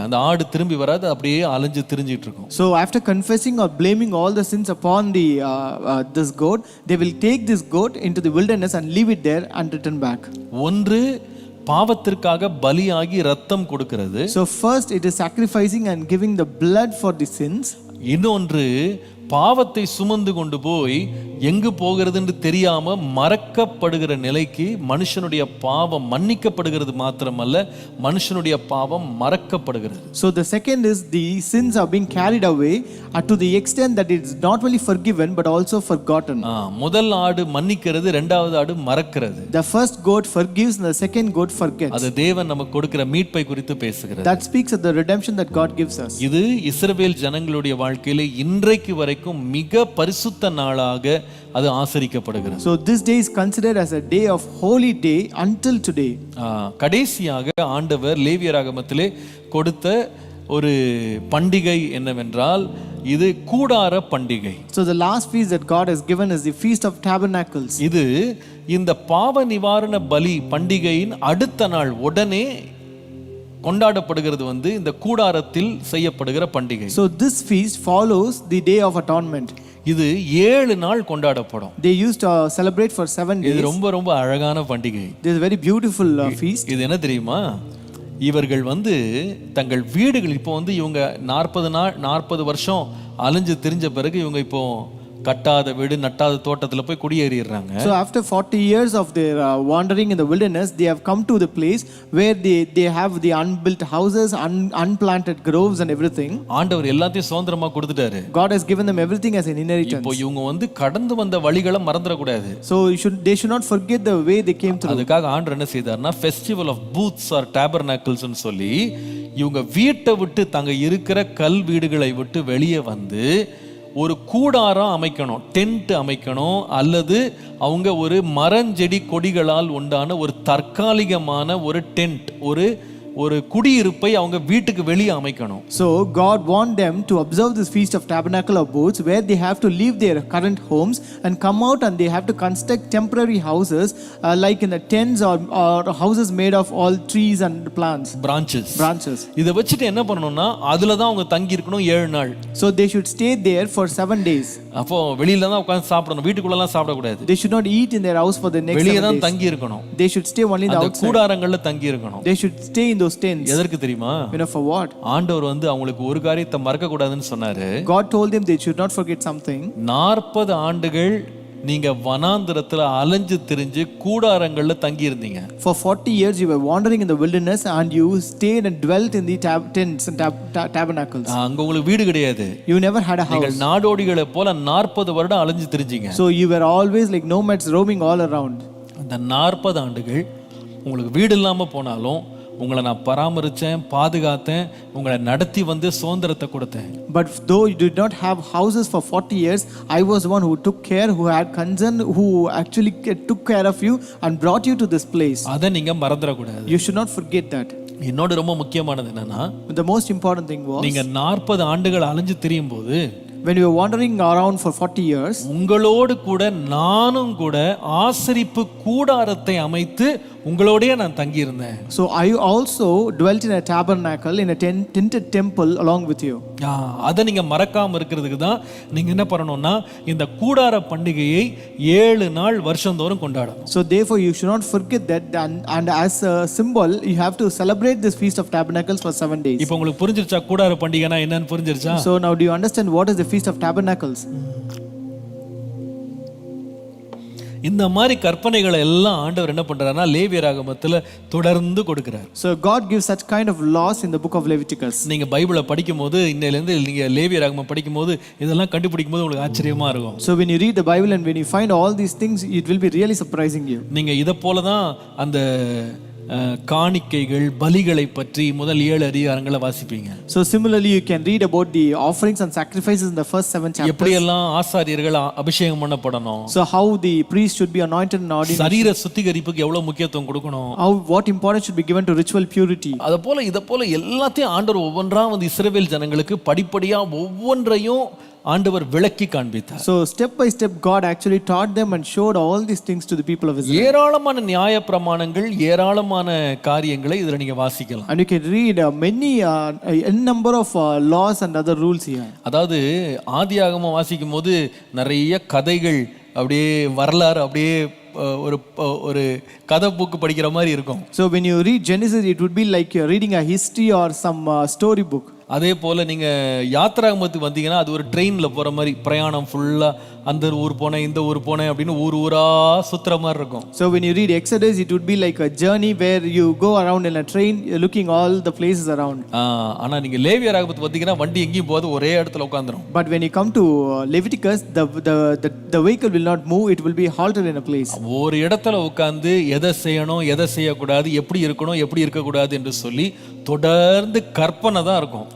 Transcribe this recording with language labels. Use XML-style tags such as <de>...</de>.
<ta>அந்த ஆடு திரும்பி வராது, அப்படியே அலைஞ்சு திரிஞ்சிட்டு இருக்கும்.</ta> <en>So after confessing or blaming all the sins upon the this goat, they will take this goat into the wilderness and leave it there and return back.</en> <ta>ஒன்று பாவத்திற்காக பலியாகி ரத்தம் கொடுக்கிறது.</ta> <en>So first it is sacrificing and giving the blood for the sins.</en> <ta>இன்னொன்று பாவத்தை சுமந்து கொண்டு போய் எங்கு போகிறதுன்னு தெரியாம மறக்கப்படுகிற நிலைக்கு மனுஷனுடைய பாவம் மன்னிக்கப்படுகிறது மாத்திரமல்ல, மனுஷனுடைய பாவம் மறக்கப்படுகிறது.</ta> <en>So the second is the sins are being carried away to the extent that it is not only forgiven but also forgotten.</en> <ta>முதல் ஆடு மன்னிக்கிறது, இரண்டாவது ஆடு மறக்கிறது.</ta> <en>The first goat forgives and the second goat forgets.</en> <ta>அது தேவன் நமக்கு கொடுக்கிற மீட்பை குறித்து பேசுகிறது.</ta> <en>That speaks of the redemption that God gives us.</en> <ta>இது இஸ்ரவேல் ஜனங்களுடைய வாழ்க்கையிலே இன்றைக்கு வரைக்கும் மிக பரிசுத்த நாளாக அது ஆசரிக்கப்படுகிறது.</ta> <en>So this day is considered as a day of holy day until today.</en> <ta>கடைசியாக ஆண்டவர் லேவியராகமத்திலே கொடுத்த ஒரு பண்டிகை என்னவென்றால், இது கூடார பண்டிகை.</ta> <en>So the last feast that God has given is the Feast of Tabernacles.</en> <ta>இது இந்த பாவ நிவாரண பலி பண்டிகையின் அடுத்த நாள் உடனே கொண்டாடப்படுகிறது இந்த கூடாரத்தில் செய்யப்படுகிற பண்டிகை.</ta> <en>So this feast follows the Day of Atonement.</en> <ta>இது 7 நாள் கொண்டாடப்படும்.</ta> <en>They used to celebrate for 7 days.</en> <ta>இது ரொம்ப ரொம்ப அழகான பண்டிகை.</ta> <en>This is a very beautiful feast.</en> <ta>இது என்ன தெரியுமா, இவர்கள் தங்கள் வீடுகள் இப்போ இவங்க 40 வருஷம் அலைஞ்சு திரிஞ்ச பிறகு இவங்க இப்போ கட்டாத வீடு நட்டாத தோட்டத்துல போய் குடியேறிடுறாங்க.</ta> <en>So after 40 years of their wandering in the wilderness, they have come to the place where they have the unbuilt houses, unplanted groves and everything.</en> <ta>ஆண்டவர் எல்லாத்தையும் சுதந்திரமா கொடுத்துட்டாரு.</ta> <en>God has given them everything as an inheritance.</en> <ta>இப்போ இவங்க கடந்து வந்த வழிகளை மறந்துட கூடாது.</ta> <en>So they should not forget the way they came through.</en> <ta>அதுக்காக ஆண்டவர் என்ன செய்தார்னா,</ta> <en>festival of booths or tabernacles</en> <ta>னு சொல்லி இவங்க வீட்டை விட்டு தங்க இருக்கிற கல் வீடுகளை விட்டு வெளியே ஒரு கூடாரம் அமைக்கணும், டென்ட் அமைக்கணும், அல்லது அவங்க ஒரு மரஞ்செடி கொடிகளால் உண்டான ஒரு தற்காலிகமான ஒரு டென்ட், ஒரு குடியிருப்பை அவங்க வீட்டுக்கு வெளியே அமைக்கணும்.</ta> <en>So God want them to observe this Feast of Tabernacle of Booths, where they have to leave their current homes and come out and they have to construct temporary houses like in the tents or houses made of all trees and plants, branches.</en> <ta>இதை வச்சுட்டு என்ன பண்ணணும்னா, அதுல தான் அவங்க தங்கி இருக்கணும் 7 நாள்.</ta> <en>So they should stay there for 7 days.</en> <ta>அப்போ வெளியில தான் உட்கார்ந்து சாப்பிடணும், வீட்டுக்குள்ளலாம் சாப்பிட கூடாது.</ta> <en>They should not eat in their house for the next 7 days.</en> <ta>வெளியே தான் தங்கி இருக்கணும்.</ta> <en>They should stay only in the outside.</en> <ta>கூடாரங்கள்ல தங்கி இருக்கணும்.</ta> <en>They should stay in those tents.</en> <ta>எதற்கு தெரியுமா?</ta> <en>You know for what?</en> <ta>ஆண்டவர் அவங்களுக்கு ஒரு காரியத்தை மறக்க கூடாதுன்னு சொன்னாரு.</ta> <en>God told them they should not forget something.</en> <ta>40 ஆண்டுகள் நீங்க வனாந்திரத்துல அலைஞ்சு திரிஞ்சு கூடாரங்கள்ல தங்கி இருந்தீங்க.</ta> <en>For 40 years you were wandering in the wilderness and you stayed and dwelt in the tents and tabernacles.</en> <ta>அங்க உங்களுக்கு வீடு கிடையாது.</ta> <en>You never had a house.</en> <ta>நீங்கள் நாடோடிகளை போல 40 வருடம் அலைஞ்சு திரிஞ்சீங்க.</ta> <en>So you were always like nomads roaming all around.</en> <ta>அந்த 40 ஆண்டுகள் உங்களுக்கு வீடு இல்லாம போனாலும் உங்களை நான் பராமரிச்சேன், பாதுகாத்தேன், உங்களை நடத்தி சுதந்திரத்தை கொடுத்தேன்.</ta> <en>But though you did not have houses for 40 years, I was one who took care, who had concern, who actually took care of you and brought you to this place.</en> <ta>அதை நீங்க மறந்துட கூடாது.</ta> <en>You should not forget that.</en> <ta>இன்னொரு ரொம்ப முக்கியமானது என்னன்னா,</ta> <en>the most important thing was</en> <ta>நீங்க 40 ஆண்டுகள் அலைஞ்சு திரியும் போது,</ta> <en>when you were wandering around for 40 years,</en> <ta>உங்களோடு கூட நானும் கூட ஆசரிப்பு கூடாரத்தை அமைத்து உங்களோடயே நான் தங்கி இருந்தேன்.</ta> <en>So I also dwelt in a tabernacle, in a tinted temple along with you.</en> <ta>அதை நீங்க மறக்காம இருக்கிறதுக்கு தான் நீங்க என்ன பண்ணணும்னா, இந்த கூடார பண்டிகையை 7 நாள் வருஷந்தோறும் கொண்டாடணும்.</ta> <en>So therefore you should not forget that, and as a symbol you have to celebrate this Feast of Tabernacles for 7 days.</en> <ta>இப்போ உங்களுக்கு புரிஞ்சிருச்சா கூடார பண்டிகைனா என்னன்னு புரிஞ்சிருச்சா?</ta> <en>So now do you understand what is the Feast of Tabernacles?</en> <ta>இந்த மாதிரி கற்பனைகளை எல்லாம் ஆண்டவர் என்ன பண்றாருன்னா லேவியராகமத்துல தொடர்ந்து கொடுக்கிறார்.</ta> <en>So God gives such kind of laws in the book of Leviticus.</en> <ta>நீங்க பைபிளை படிக்கும்போது இன்னையிலேருந்து நீங்க லேவியராகமம் படிக்கும்போது இதெல்லாம் கண்டுபிடிக்கும் போது உங்களுக்கு ஆச்சரியமா இருக்கும்.</ta> <en>So when you read the Bible and when you find all these things, it will be really surprising you.</en> <ta>நீங்க இதை போல தான் அந்த காணிக்கைகள் பலிகளை பற்றி முதல் 7 அதிகாரங்களை வாசிப்பீங்க.</ta> <en>So similarly you can read about the offerings and sacrifices in the first 7 chapters.</en> <ta>எப்படி எல்லாம் ஆசாரியர்கள் அபிஷேகம் பண்ணப்படணும்,</ta> <en>So how the priest should be anointed and ordained,</en> <ta>சரீர சுத்திகரிப்புக்கு எவ்வளவு முக்கியத்துவம் கொடுக்கணும்,</ta> <en>what importance should be given to ritual purity.</en> <ta>அத போல இத போல எல்லாத்தையும் ஆண்டவர் ஒவ்வொன்றா வந்து இஸ்ரவேல் ஜனங்களுக்கு படிப்படியா ஒவ்வொன்றையும் ஆண்டவர் விளக்கி காண்பித்தார்.</ta> <en>So step by step God actually taught them and showed all these things to the people of Israel.</en> <ta>ஏராளமான நியாய பிரமாணங்கள் ஏராளமான காரியங்களை இதுல நீங்க வாசிக்கலாம்.</ta> <en>And you can read many a number of laws and other rules here.</en> <ta>அதாவது ஆதியாகமம் வாசிக்கும் போது நிறைய கதைகள் அப்படியே வரலாறு அப்படியே ஒரு கதை புக்கு படிக்கிற மாதிரி இருக்கும்.</ta> <en>So when you read Genesis, it would be like you're reading a history or some story book.</en> <ta>அதே போல நீங்க யாத்திராகமத்துக்கு வந்தீங்கன்னா அது ஒரு ட்ரெயின்ல போற மாதிரி பிரயாணம் ஃபுல்லா அந்த ஊர் போனேன் இந்த ஊர் போனேன் அப்படின்னு ஊரா சுத்துற மாதிரி இருக்கும்.</ta> <en>So when you read Exodus, it would be like a journey where you go around in a train looking all the places around.</en> <ta>ஆனா நீங்க லேவியராகமத்துக்கு வந்தீங்கன்னா வண்டி எங்கேயும் போகாது, ஒரே இடத்துல உட்கார்ந்துரும்.</ta> <en>But when you come to Leviticus, the vehicle will not move, it will be halted in a place.</en> <ta>ஒரு இடத்துல உட்கார்ந்து எதை செய்யணும் எதை செய்யக்கூடாது எப்படி இருக்கணும் எப்படி இருக்கக்கூடாது என்று சொல்லி தொடர்ந்து கற்பனை தான் இருக்கும்.</ta>